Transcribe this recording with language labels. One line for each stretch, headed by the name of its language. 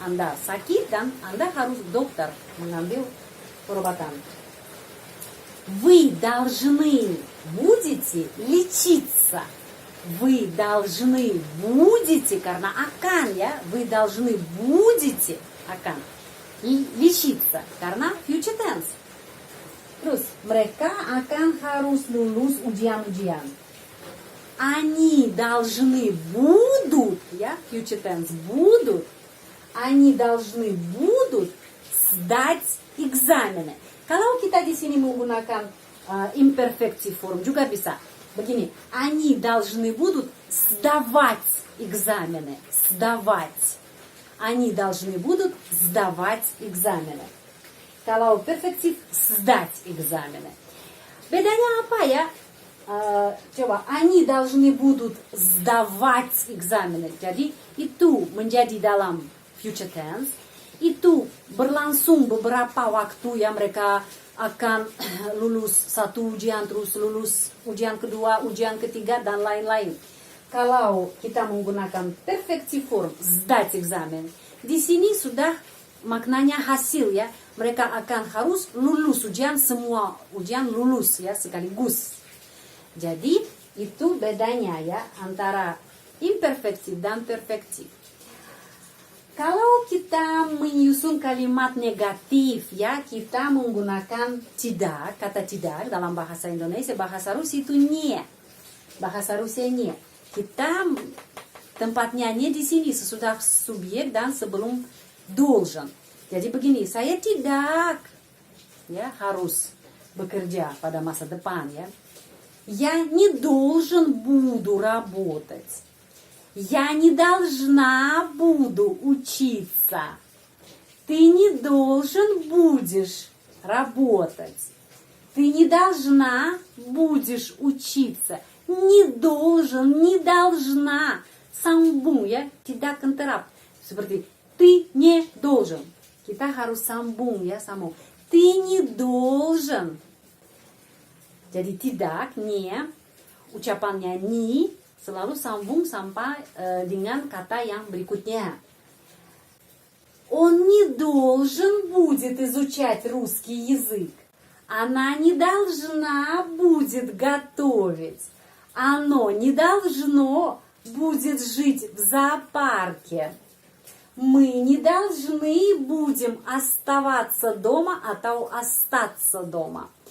Indonesian: Anda sakit dan Anda harus dokter mengambil perobatan.
Russian: Вы должны будете лечиться. Вы должны будете,
Indonesian: karena akan ya.
Russian: Вы должны будете akan лечиться karena
English: future tense.
Indonesian: Terus mereka akan harus lulus ujian-ujian.
Russian: Они должны будут, ya,
English: future tense,
Russian: будут. Они должны будут сдать экзамены.
Indonesian: Kalau kita di sini menggunakan imperfective form juga bisa. Begini,
Russian: они должны будут сдавать экзамены. Сдавать. Они должны будут сдавать экзамены. Kalau perfective, сдать экзамены.
Indonesian: Bedanya apa ya?
Russian: Coba, они должны будут сдавать экзамены.
Indonesian: Jadi itu menjadi dalam
English: future tense.
Indonesian: Itu berlangsung beberapa waktu ya, mereka akan lulus satu ujian, terus lulus ujian kedua, ujian ketiga, dan lain-lain. Kalau kita menggunakan perfective form,
Russian: сдать экзамен,
Indonesian: di sini sudah maknanya hasil ya. Mereka akan harus lulus ujian, semua ujian lulus ya sekaligus. Jadi itu bedanya ya antara imperfektif dan perfektif. Kalau kita menyusun kalimat negatif ya, kita menggunakan tidak, kata tidak dalam bahasa Indonesia, bahasa Rusia itu nie. Bahasa Rusia nie. Kita tempatnya nie di sini sesudah subjek dan sebelum должен. Jadi begini, saya tidak ya harus bekerja pada masa depan ya.
Russian: Я не должен буду работать. Я не должна буду учиться. Ты не должен будешь работать. Ты не должна будешь учиться. Не должен, не должна.
Indonesian: Sambung ya, tidak interrupt.
Russian: Seperti ты не должен.
Indonesian: Kita harus sambung ya, sambung.
Russian: Ты не должен.
Indonesian: Jadi tidak, не, ucapannya ni selalu sambung sampai dengan kata yang berikutnya.
Russian: Он не должен будет изучать русский язык. Она не должна будет готовить. Оно не должно будет жить в зоопарке. Мы не должны будем оставаться дома atau остаться дома.